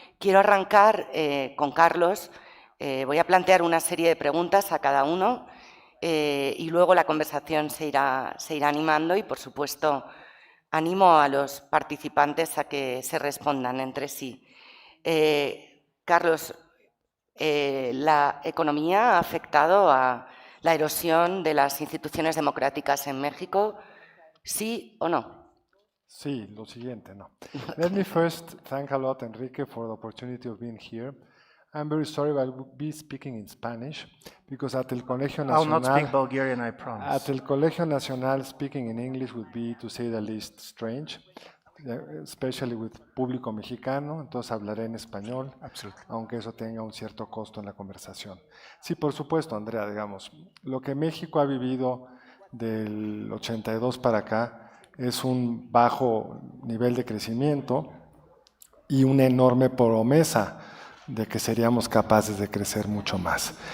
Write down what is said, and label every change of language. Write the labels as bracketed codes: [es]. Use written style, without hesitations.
[es] Quiero arrancar con Carlos. Voy a plantear una serie de preguntas a cada uno y luego la conversación se irá animando y, por supuesto, animo a los participantes a que se respondan entre sí. Carlos, ¿la economía ha afectado a la erosión de las instituciones democráticas en México? ¿Sí o no? Sí, lo siguiente, no. [en] Let me first thank a lot, Enrique, for the opportunity of being here. I'm very sorry, but I will be speaking in Spanish because at el Colegio Nacional. I'll not speak Bulgarian, I promise. At el Colegio Nacional, speaking in English would be, to say the least, strange, especially with [es] público mexicano. Entonces hablaré en español, aunque eso tenga un cierto costo en la conversación. Sí, por supuesto, Andrea, digamos, lo que México ha vivido del 82 para acá, es un bajo nivel de crecimiento y una enorme promesa de que seríamos capaces de crecer mucho más.